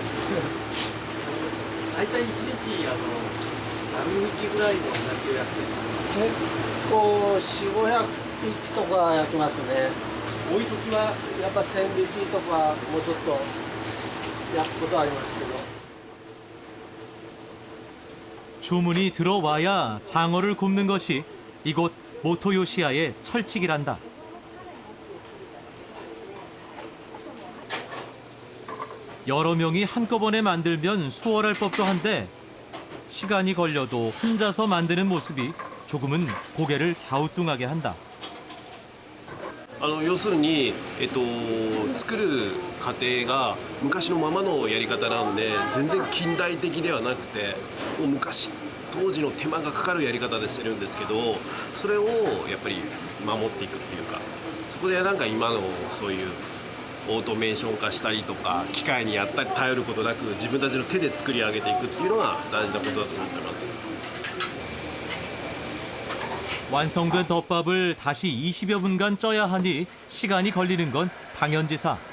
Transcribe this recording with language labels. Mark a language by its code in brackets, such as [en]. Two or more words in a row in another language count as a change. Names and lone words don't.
[ja] 大体1日何匹ぐらいの鳴きをやってるんですか？結構400、500匹とかやってますね。多い時はやっぱ1000匹とかもうちょっと焼くことありますけど。 [ko] 주문이 들어와야 장어를 굽는 것이 이곳 모토요시야의 철칙이란다. 여러 명이 한꺼번에 만들면 수월할 법도 한데 시간이 걸려도 혼자서 만드는 모습이 조금은 고개를 갸우뚱하게 한다. [ja] 要するに、作る過程が昔のままのやり方なんで全然近代的ではなくてもう昔当時の手間がかかるやり方でしてるんですけどそれをやっぱり守っていくっていうかそこでなんか今のそういうオートメーション化したりとか機械にやったり頼ることなく自分たちの手で作り上げていくっていうのが大事なことだと思ってます。 [ko] 완성된 덮밥을 다시 20여 분간 쪄야 하니 시간이 걸리는 건 당연지사.